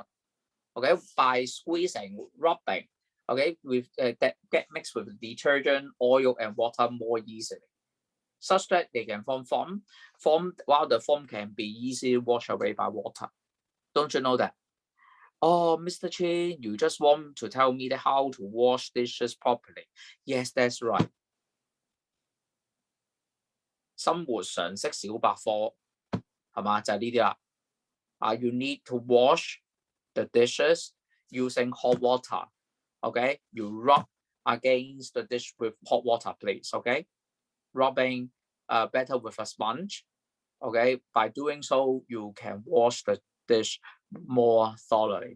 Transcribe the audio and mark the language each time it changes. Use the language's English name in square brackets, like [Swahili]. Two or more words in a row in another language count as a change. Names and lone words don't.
[English] Okay, by squeezing, rubbing, okay, with that get mixed with detergent, oil, and water more easily, such that they can form foam. While the foam can be easily washed away by water. Don't you know that? Oh, Mr. Chin, you just want to tell me how to wash dishes properly. Yes, that's right. [Cantonese] 生活常識小百科係嘛？就係呢啲啦。 [English] You need to wash the dishes using hot water. Okay, you rub against the dish with hot water, please. Okay, rubbing better with a sponge. Okay, by doing so, you can wash the dish more thoroughly.